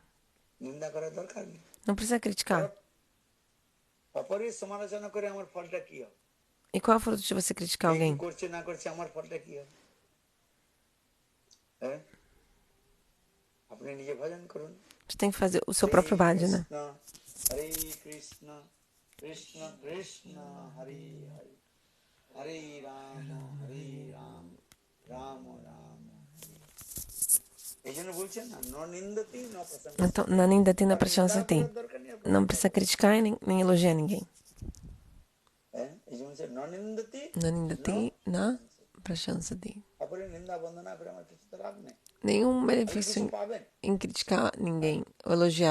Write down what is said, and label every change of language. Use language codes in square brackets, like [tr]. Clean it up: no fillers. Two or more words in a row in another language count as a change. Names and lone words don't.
[pt] Não precisa criticar. E qual é o fruto de você criticar alguém? Você tem que fazer o seu próprio bhajana. [sa] Hare Krishna, Krishna Krishna, Hare Hare, Hare Rama, Rama Rama. Então, na nindati na prashansati. [pt] Não precisa criticar e nem elogiar ninguém. [sa] Na nindati na prashansati. [pt] Nenhum benefício em criticar ninguém ou elogiar.